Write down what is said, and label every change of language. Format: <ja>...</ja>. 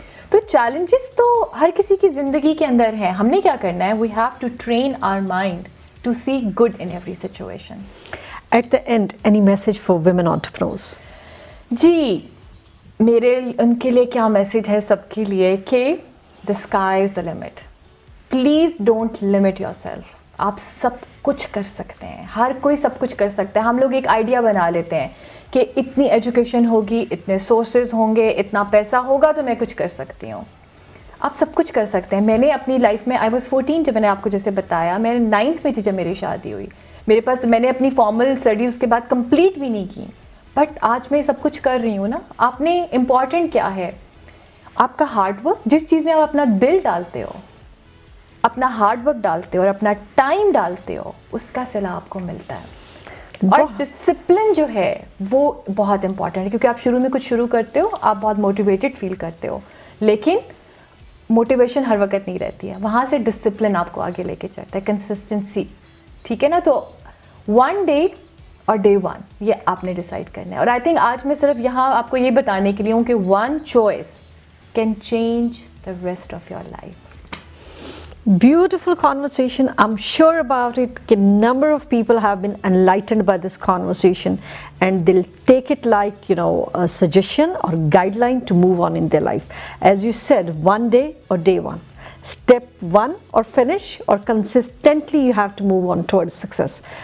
<ur>تو چیلنجز تو ہر کسی کی زندگی کے اندر ہیں. ہم نے کیا کرنا ہے,</ur> <en>We have to train our mind to see good in every situation. At the end, any message for women entrepreneurs?</en> <ur>جی میرے ان کے لیے کیا میسج ہے سب کے لیے کہ</ur> <en>the sky is the limit. Please don't limit yourself.</en> <ur>آپ سب کچھ کر سکتے ہیں, ہر کوئی سب کچھ کر سکتا ہے. ہم لوگ ایک آئیڈیا بنا لیتے ہیں کہ اتنی ایجوکیشن ہوگی, اتنے سورسز ہوں گے, اتنا پیسہ ہوگا تو میں کچھ کر سکتی ہوں. آپ سب کچھ کر سکتے ہیں. میں نے اپنی لائف میں</ur> <en>I was 14</en> <ur>جب میں نے آپ کو جیسے بتایا, میں 9th میں تھی جب میری شادی ہوئی. میرے پاس میں نے اپنی فارمل اسٹڈیز اس کے بعد کمپلیٹ بھی نہیں کی, بٹ آج میں سب کچھ کر رہی ہوں نا. آپ نے امپورٹنٹ کیا ہے, آپ کا ہارڈ ورک. جس چیز میں آپ اپنا دل ڈالتے ہو, اپنا ہارڈ ورک ڈالتے ہو اور اپنا ٹائم ڈالتے ہو, اس کا صلہ آپ کو ملتا ہے. اور ڈسپلن جو ہے وہ بہت امپورٹنٹ ہے, کیونکہ آپ شروع میں کچھ شروع کرتے ہو, آپ بہت موٹیویٹڈ فیل کرتے ہو, لیکن موٹیویشن ہر وقت نہیں رہتی ہے. وہاں سے ڈسپلن آپ کو آگے لے کے چلتا ہے, کنسسٹنسی. ٹھیک ہے نا. تو 1 day اور day 1 یہ آپ نے ڈیسائیڈ کرنا ہے. اور آئی تھنک آج میں صرف یہاں آپ کو یہ بتانے کے لیے ہوں کہ</ur> <en>1 choice can change the rest of your life. Beautiful conversation. I'm sure about it. A number of people have been enlightened by this conversation, and they'll take it like, a suggestion or guideline to move on in their life. As you said, 1 day or day 1. Step 1 or finish, or consistently you have to move on towards success.</en>